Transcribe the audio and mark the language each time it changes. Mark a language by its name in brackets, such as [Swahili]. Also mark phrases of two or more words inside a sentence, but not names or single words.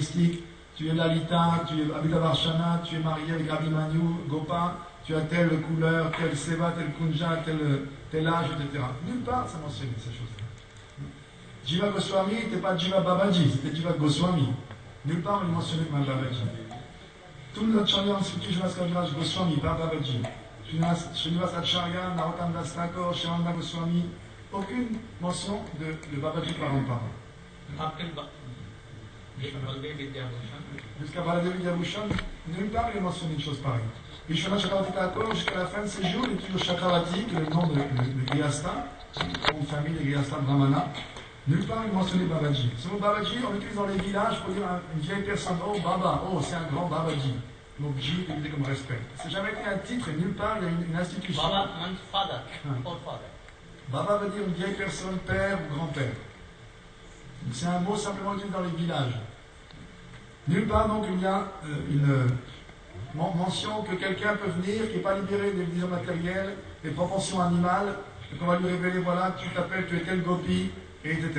[French] Tu es Lalita, tu es Abhitavarshana, tu es marié avec Abhimanyu, Gopa, tu as telle couleur, tel seva, tel kunja, tel âge, etc. Nulle part ça mentionne ces choses-là. Jiva Goswami n'était pas Jiva Babaji, c'était Jiva Goswami. Nulle part on mentionnait même Babaji. Tout notre Acharya Sriti Srivas Kaviraj Goswami, pas Babaji. Srinivas Acharya, Narottam Das Thakur, Shivananda Goswami, aucune mention de [Sanskrit] Babaji Parampara. [French] Jusqu'à Baladev Vidyabhushan, nulle part il est mentionné une chose pareille. Vishwanath Chakravarti Thakur, jusqu'à la fin de ses jours, il est toujours Chakravarti, qui est le nom de Grihastha, nom de famille de [Sanskrit] Grihastha Brahmana. [French] Nulle part il mentionnait Babaji. Ce mot Babaji, on l'utilise dans les villages pour dire à une vieille personne, oh Baba, oh c'est un grand Babaji. Donc J, il est comme respect. C'est jamais été un titre, et nulle part il y a une institution. [English] Baba means father, or father. [French] Baba veut dire une vieille personne, père ou grand-père. C'est un mot simplement utilisé dans les villages. Nulle part donc il y a une mention que quelqu'un peut venir qui n'est pas libéré des visions matérielles, des propensions animales, et qu'on va lui révéler, voilà, tu t'appelles, tu es tel gopi, et etc.